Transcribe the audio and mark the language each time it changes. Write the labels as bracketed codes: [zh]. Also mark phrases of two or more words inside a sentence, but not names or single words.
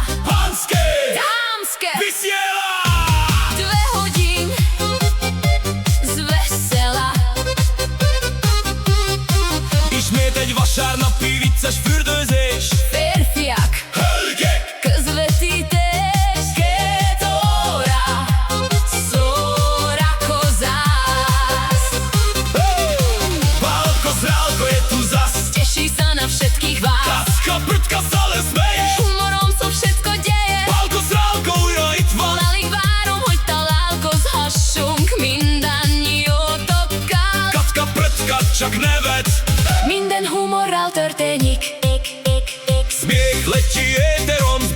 [sk] Panské dámske vysiela! 2 hodín z vesela. [hu] Ismét egy vasárnapi vicces fürdőzés, Férfiak, hölgyek, közvetítés, 2 óra szórakozás. [sk] Pálko Zrálko je tu zas, Teší sa na všetkých vás, Kacka Prtka stále smeje, humorom sa všetko deje. [hu] Pálko Zrálko újra itt van, Alig várom, hogy találkozhassunk mindannyiótokkal. Kacka Prtka csak nevet, Minden humorral történik. [sk] smiech letí éterom.